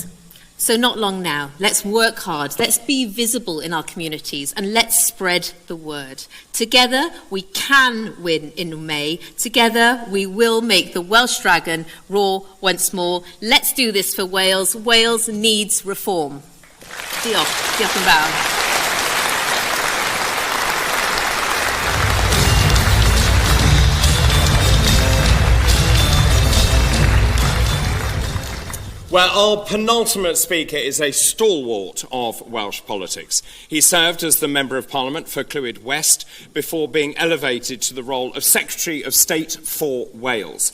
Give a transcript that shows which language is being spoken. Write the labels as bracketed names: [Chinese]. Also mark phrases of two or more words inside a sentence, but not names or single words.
[English] So not long now. Let's work hard. Let's be visible in our communities and let's spread the word. Together we can win in May. Together we will make the Welsh dragon roar once more. Let's do this for Wales. Wales needs reform. [Welsh] Diolch. Diolch yn fawr. [English] Well, our penultimate speaker is a stalwart of Welsh politics. He served as the Member of Parliament for Clwyd West before being elevated to the role of Secretary of State for Wales.